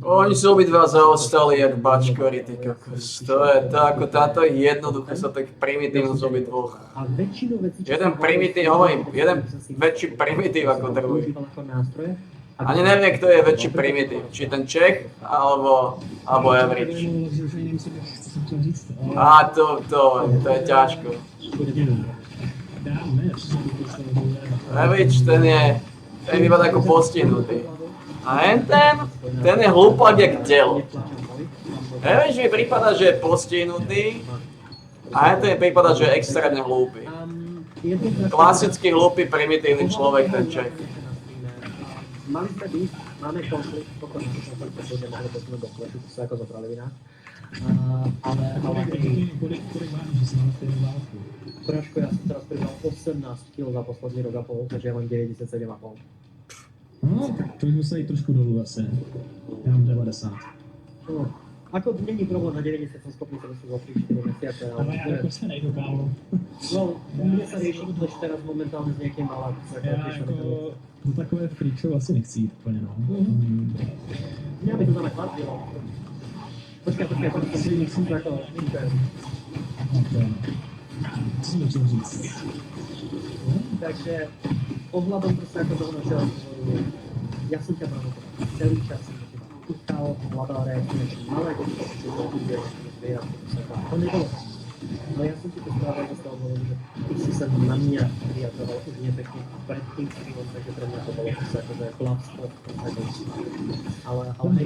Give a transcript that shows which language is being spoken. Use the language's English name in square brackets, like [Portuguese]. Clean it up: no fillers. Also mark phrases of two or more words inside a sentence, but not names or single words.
[Slovak] Oni sú obidva zaostali jak bačkory, ty kokos. To je to, ako táto jednoducho sa tak primitívno z obidvoch. A väčšinu vecí, čo Jeden sa primitív, hovorím, jeden väčší primitív ako druhý. používal ako nástroje. Ani neviem, kto je väčší primitív. Či ten Čech, alebo average. [Czech] Že už ani nemyslím, co jsem chtěl říct. [Slovak] A to je ťažko. [Czech] Dál ne, přesně to slovo. [Slovak] Average, ten vypadá ako postihnutý. A ten je hlupák jak telo. Average mi prípada, že je postihnutý. A ten mi prípada, že je extrémne hlúpy. Klasický hlúpy, primitívny človek, ten Čech. Mali sme byť, máme konflikt, pokud budeme mohli posunúť do klešu, to sa ako zobrali ináč. Ale [Czech] Kolik vážíš, že jsi mal stejnou vážku? [Slovak] Praško, ja som teraz pridal 18 kg za posledný rok a pol, takže ja mám 97,5. [Czech] No, to už musí jít trošku dolů asi. Já mám 90. [Slovak] No, ako není problém, na 90 som schopný sa dostať za 3-4 mesiace. [Czech] Ale já jako se nejdu, kámo. [Slovak] No, mne sa rieši než teraz momentálne s nejakým malým. [Czech] Já jako do takové [English] freak show [Czech] asi nechci jít úplně, no. [Slovak] Mňa by to tam chladilo. Počkaj, si myslím, že ako [Czech] Co jsem chtěl říct? [Slovak] Takže ohľadom proste ako toho našeho rozhovoru, ja som ťa provokoval. Celý čas som teba púšťal, hľadal reakcie, malé deti, čo to bude, to nebolo. No ja som ti to správal z toho dôvodu, že ty si sa na mňa vyjadroval už nepekne pred tým streamom, takže pre mňa to bolo proste akože chlapstvo, ale hej,